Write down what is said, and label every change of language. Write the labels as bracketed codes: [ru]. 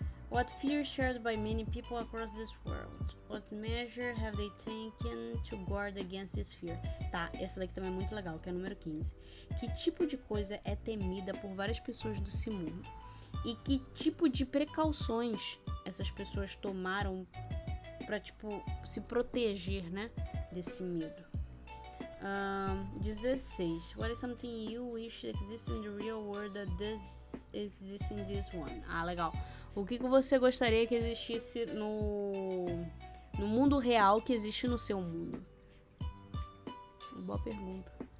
[en] What fear shared by many people across this world? What measure have they taken to guard against this fear? [pt] Tá, essa daqui também é muito legal, que é o número 15. Que tipo de coisa é temida por várias pessoas desse mundo? E que tipo de precauções essas pessoas tomaram pra, tipo, se proteger, né, desse medo? 16. [en] What is something you wish exists in the real world that does exist in this one? [pt] Ah, legal. O que você gostaria que existisse no mundo real que existe no seu mundo? Boa pergunta.